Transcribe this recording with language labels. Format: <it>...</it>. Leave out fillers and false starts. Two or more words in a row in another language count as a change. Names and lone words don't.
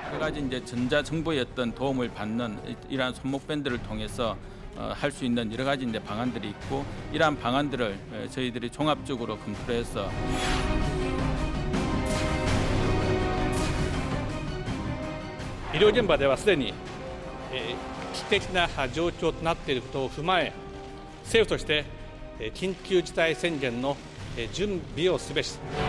<ko>가지 이제 전자 정보의 어떤 도움을 받는 이러한 손목 밴드를 통해서 할 수 있는 여러 가지 이제 방안들이 있고 이러한 방안들을 저희들이 종합적으로 검토를 해서</ko> <ja>医療現場ではすでに危機的な状況となっていることを踏まえ、政府として緊急事態宣言の準備をすべし。</ja>